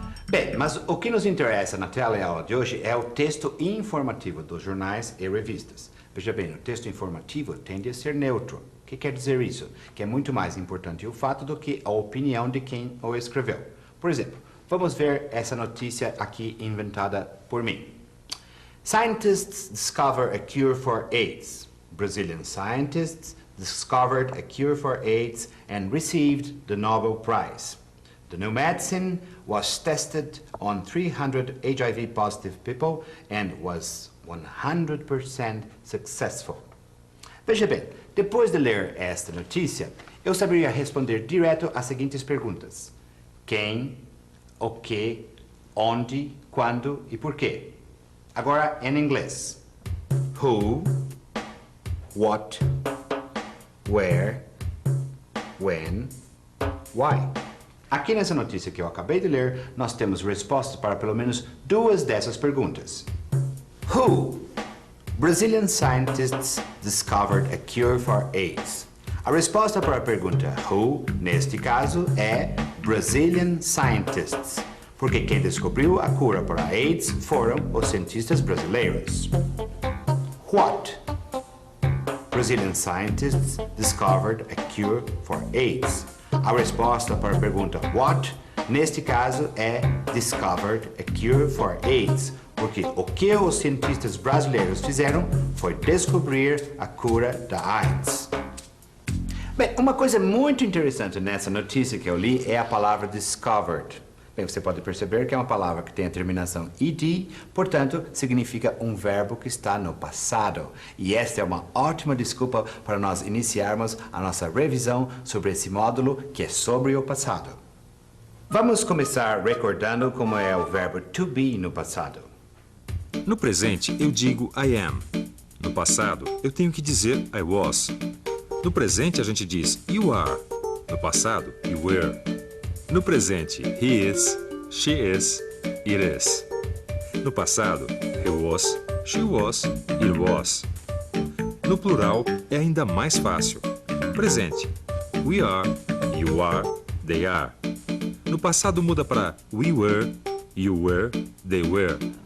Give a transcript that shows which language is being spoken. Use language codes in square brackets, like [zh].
[pt] Bem, mas o que nos interessa na teleaula de hoje é o texto informativo dos jornais e revistas. Veja bem, o texto informativo tende a ser neutro. O que quer dizer isso? Que é muito mais importante o fato do que a opinião de quem o escreveu. Por exemplo, vamos ver essa notícia aqui inventada por mim. [en] Scientists discover a cure for AIDS. Brazilian scientists discovered a cure for AIDS and received the Nobel Prize. The new medicine was tested on 300 HIV-positive people and was 100% successful. [pt] Veja bem, depois de ler esta notícia, eu saberia responder direto às seguintes perguntas. Quem, o que, onde, quando e por quê. Agora em inglês. [en] Who, what, where, when, why. [pt] Aqui nessa notícia que eu acabei de ler, nós temos respostas para pelo menos duas dessas perguntas. [en] Who? Brazilian scientists discovered a cure for AIDS. [pt] A resposta para a pergunta who, neste caso, é [en] Brazilian scientists, [pt] porque quem descobriu a cura para a AIDS foram os cientistas brasileiros. [en] What? Brazilian scientists discovered a cure for AIDS. [pt] A resposta para a pergunta what, neste caso, é [en] discovered a cure for AIDS, [pt] porque o que os cientistas brasileiros fizeram foi descobrir a cura da AIDS. Bem, uma coisa muito interessante nessa notícia que eu li é a palavra discovered. Bem, você pode perceber que é uma palavra que tem a terminação ed, portanto, significa um verbo que está no passado. E esta é uma ótima desculpa para nós iniciarmos a nossa revisão sobre esse módulo que é sobre o passado. Vamos começar recordando como é o verbo to be no passado. No presente, eu digo [en] I am. [pt] No passado, eu tenho que dizer [en] I was. [pt] No presente, a gente diz [en] you are. [pt] No passado, [en] you were. [pt] No presente, [en] he is, she is, it is. [pt] No passado, [en] he was, she was, it was. [pt] No plural, é ainda mais fácil. [en] Presente, we are, you are, they are. [pt] No passado muda para [en] we were, you were, they were.